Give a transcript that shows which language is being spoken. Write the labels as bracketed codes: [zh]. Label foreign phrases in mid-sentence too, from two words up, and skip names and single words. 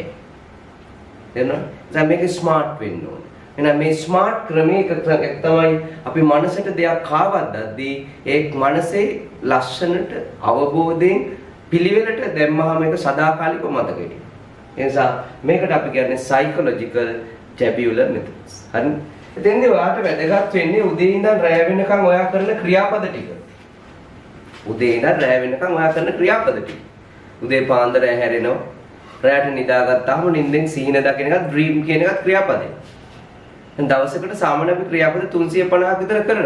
[si] තේරෙනවද? දැන් මේක ස්මාර්ට් වෙන්න ඕනේ. එහෙනම් මේ ස්මාර්ට් ක්‍රමයක තමයි අපි මනසට දෙයක් කාවද්දද්දී ඒ මනසේ ලස්සනට අවබෝධයෙන් පිළිවෙලට දැම්මහම මේක සදාකාලිකව මතක හිටිනවා. ඒ නිසා මේකට අපි කියන්නේ [en] psychological tabular methods. [si] හරි? එතෙන්දී ඔයාලට වැදගත් වෙන්නේ උදේ ඉඳන් රැය වෙනකන් ඔයා කරන ක්‍රියාපද ටික. උදේ ඉඳන් රැය වෙනකන් ඔයා කරන ක්‍රියාපද ටික. උදේ පාන්දර හැරෙනවා. රැයට නිදාගත්තාම නිින්දෙන් සීන දකින එකත් ඩ්‍රීම් කියන එකත් ක්‍රියාපදේ. දැන් දවසකට සාමාන්‍ය අපි ක්‍රියාපද 350ක් විතර කරනවා.